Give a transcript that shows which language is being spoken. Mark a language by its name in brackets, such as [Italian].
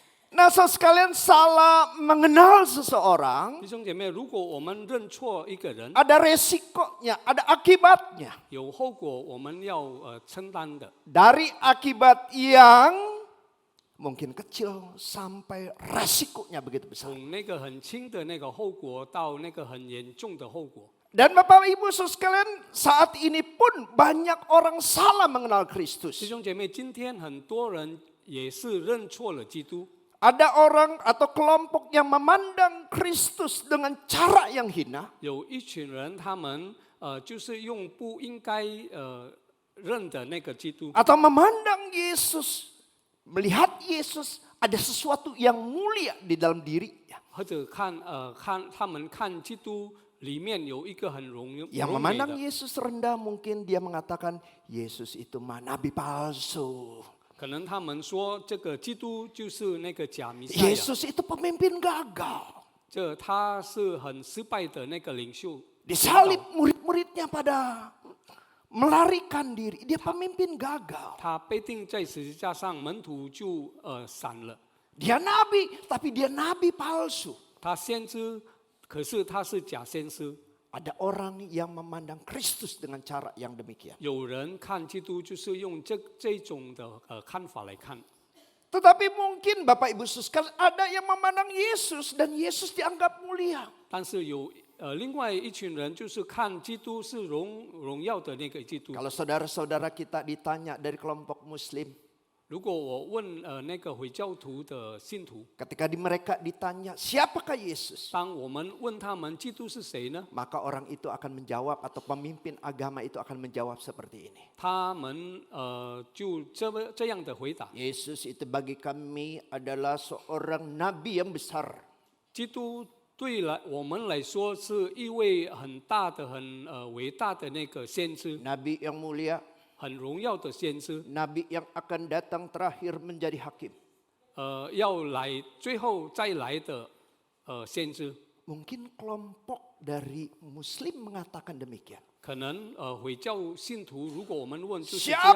[Indonesian] Nah, saudara sekalian salah mengenal seseorang [Chinese] 弟兄姐妹，如果我们认错一个人， [Indonesian] ada resikonya, ada akibatnya. [Chinese] 有后果我们要承担的。 [Indonesian] Dari akibat yang mungkin kecil sampai resikonya begitu besar. [Chinese] 从那个很轻的那个后果到那个很严重的后果。 [Indonesian] Dan Bapak Ibu saudara sekalian, saat ini pun banyak orang salah mengenal [Chinese] 弟 [Indonesian] Kristus. [Chinese] 兄姐妹，今天很多人也是认错了基督。 [Indonesian] Ada orang atau kelompok yang memandang Kristus dengan cara yang hina. [Chinese] 有一群人，他们就是用不应该认的那个基督， [Indonesian] Atau memandang Yesus, melihat Yesus ada sesuatu yang mulia di dalam dirinya. [Chinese] 或者他们看基督里面有一个很荣 [Indonesian] Yang [Chinese] 美 [Indonesian] memandang Yesus rendah mungkin dia mengatakan Yesus itu mah nabi palsu. [Chinese] 可能他们说这个基督就是那个假弥赛亚， [Indonesian] Yesus itu pemimpin gagal. [Chinese] 这他是很失败的那个领袖。 [Indonesian] Disalib murid-muridnya pada melarikan diri. Dia pemimpin gagal. [Chinese] 他被钉在十字架上，门徒就散了。 [Indonesian] Dia nabi, tapi dia nabi palsu. [Chinese] 他先知，可是他是假先知。 [Indonesian] Ada orang yang memandang Kristus dengan cara yang demikian. [Chinese] 有人看基督就是用这种的看法来看。 [Indonesian] Tetapi mungkin Bapak Ibu sekalian ada yang memandang Yesus dan Yesus dianggap mulia. [Chinese] 但是有另外一群人就是看基督是荣耀的那个基督。 [Indonesian] Kalau saudara-saudara kita ditanya dari kelompok Muslim, [Chinese] 如果我问那个回教徒的信徒， [Indonesian] ketika mereka ditanya siapakah Yesus, [Chinese] 当我们问他们基督是谁呢？ [Indonesian] maka orang itu akan menjawab atau pemimpin agama itu akan menjawab seperti ini. [Chinese] 他们就这样的回答： [Indonesian] Yesus itu bagi kami adalah seorang nabi yang besar. [Chinese] 基督对我们来说是一位很大的、很伟大的那个先知， [Indonesian] Nabi yang mulia, [Chinese] 很荣耀的先知。 [Indonesian] nabi yang akan datang terakhir menjadi hakim. [Chinese] 要来最后再来的先知。 [Indonesian] Mungkin kelompok dari Muslim mengatakan demikian. [Chinese] 可能回教信徒，如果我们问，就是这样回